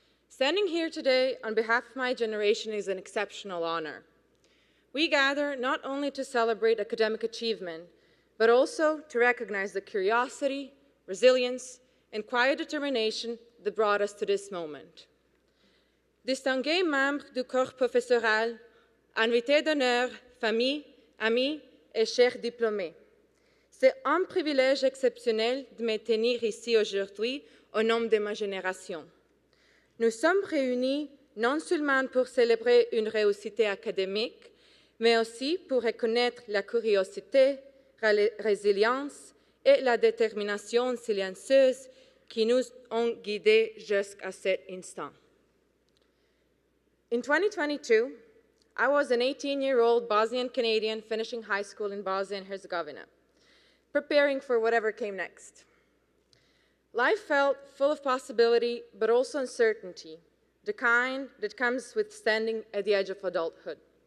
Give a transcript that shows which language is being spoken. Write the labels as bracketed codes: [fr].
[en] Standing here today on behalf of my generation is an exceptional honor. We gather not only to celebrate academic achievement, but also to recognize the curiosity, resilience, and quiet determination that brought us to this moment. [fr] Distingués membres du corps professoral, invités d'honneur, famille, amis et chers diplômés. C'est un privilège exceptionnel de me tenir ici aujourd'hui au nom de ma génération. Nous sommes réunis non seulement pour célébrer une réussite académique, mais aussi pour reconnaître la curiosité, la résilience et la détermination silencieuse qui nous ont guidés jusqu'à cet instant. [en] In 2022, I was an 18-year-old Bosnian Canadian finishing high school in Bosnia and Herzegovina, preparing for whatever came next. Life felt full of possibility, but also uncertainty, the kind that comes with standing at the edge of adulthood.